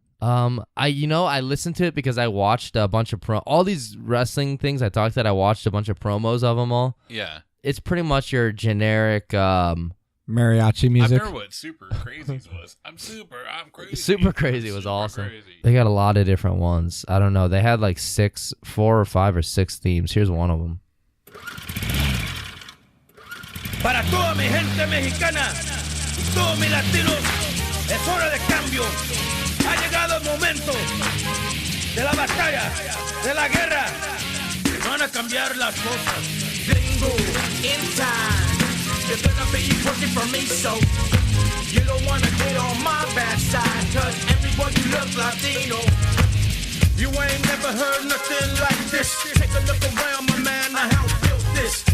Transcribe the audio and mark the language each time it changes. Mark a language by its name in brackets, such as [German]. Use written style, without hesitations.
[English] I listened to it because I watched a bunch of all these wrestling things I talked about. I watched a bunch of promos of them all. Yeah. It's pretty much your generic Mariachi music. I remember what Super Crazies was. I'm crazy. Super Crazy was Super awesome. crazy. They got a lot of different ones. I don't know. They had like 4 or 5 or 6 themes. Here's one of them. [Spanish] Para toda mi gente mexicana y todos mis latinos, es hora de cambio. Ha llegado el momento de la batalla, de la guerra. Van a cambiar las cosas. [English] Bingo, in time. You're gonna be working for me, so you don't wanna get on my bad side, cause everybody look Latino. You ain't never heard nothing like this. Take a look around, my man, I help built this.